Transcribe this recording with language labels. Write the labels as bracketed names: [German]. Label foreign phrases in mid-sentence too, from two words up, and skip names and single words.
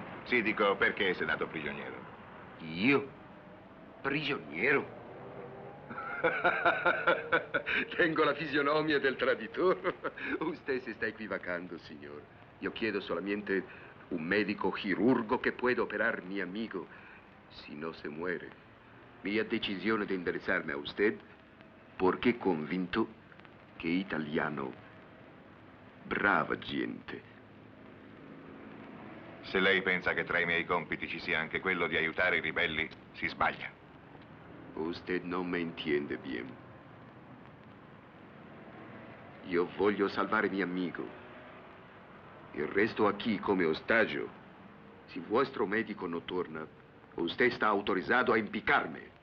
[Italian] Sì, dico, perché sei dato prigioniero? Io? Prigioniero? Tengo la fisionomia del traditore. [Spanish] Usted se sta equivocando, signor. [Italian] Io chiedo solamente un médico chirurgo che [Spanish] pueda operar mi amigo, si no se muere. [Italian] Mia decisione di indirizzarmi a usted perché convinto che italiano brava gente. Se lei pensa che tra i miei compiti ci sia anche quello di aiutare i ribelli, si sbaglia. [Spanish] Usted [Italian] non mi [Spanish] entiende bien. [Italian] Io voglio salvare mio amico. Il resto qui come ostaggio. Se vostro medico non torna, usted sta autorizzato a impiccarmi.